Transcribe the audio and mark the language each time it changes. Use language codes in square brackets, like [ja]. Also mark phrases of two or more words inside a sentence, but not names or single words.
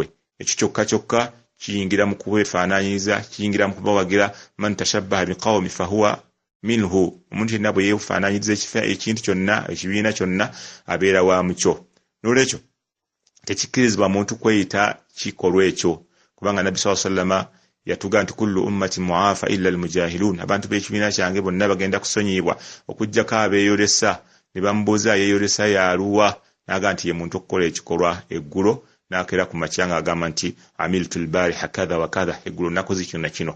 [lg] Ekyo kyokka kyokka kiyingira mu kubeefaanaanyiza, kiyingira mu kubawagira [ar] من تشبه بقوم فهو منه. [lg] Omuntu yenna bwe yeefaanaanyiza ekintu kyonna, ekibiina kyonna abeera wa mukyo. N'olwekyo tekikkirizibwa muntu kweyita kikolwa ekyo, kubanga Nabbi [ar] صلى الله عليه وسلم [lg] yatuga nti [ar] كل أمتي معافى إلا المجاهرون, [lg] abantu b'ekibiina kyange bonna bagenda kusonyiyibwa okujjako abeeyolesa. Ne bamubuuza yeeyolesa yaluwa, n'agamba nti ye muntu okukola ekikolwa eggulo n'akeera ku makya ng'agamba nti [ar] عملت البارحة كذا وكذا, [lg] eggulo nakoze kino na kino.